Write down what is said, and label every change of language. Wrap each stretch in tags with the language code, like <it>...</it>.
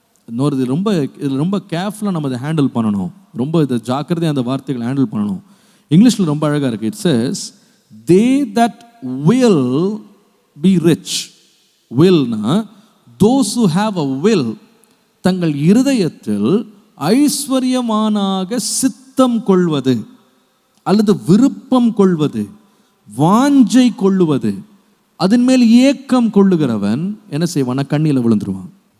<ta>இன்னொரு இதில் ரொம்ப கேர்ஃபுல்லாக நம்ம அதை ஹேண்டில் பண்ணணும். ரொம்ப இதை ஜாக்கிரதையாக அந்த வார்த்தைகளை ஹேண்டில் பண்ணணும். இங்கிலீஷில் ரொம்ப அழகாக இருக்குது.</ta> <en>It says they that will be rich.</en> <ta>willனா those who have a will, தங்கள் இருதயத்தில் ஐஸ்வர்யமானாக சித்தம் கொள்வது அல்லது விருப்பம் கொள்வது, வாஞ்சை கொள்ளுவது, அதன் மேல் ஏக்கம் கொள்ளுகிறவன் என்ன செய்வானா? கண்ணியில் விழுந்துருவான்.</ta>